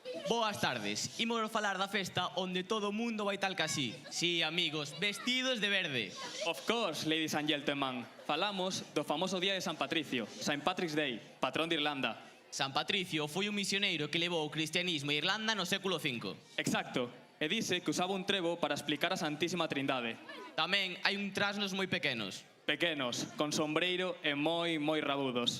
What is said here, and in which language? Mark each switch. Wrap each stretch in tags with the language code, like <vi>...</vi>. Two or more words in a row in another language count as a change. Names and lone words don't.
<gl>Boas tardes. Imos falar da festa onde todo o mundo vai tal casí. Sí, amigos, vestidos de verde.</gl> <en>Of course, ladies and gentlemen.</en> <gl>Falamos do famoso día de San Patricio, St. Patrick's Day, patrón de Irlanda. San Patricio foi un misioneiro que levou o cristianismo a Irlanda no século V. Exacto. E dice que usaba un trevo para explicar a Santísima Trindade. Tamén hai un trasnos moi pequenos. Pequenos, con sombreiro e moi rabudos.</gl>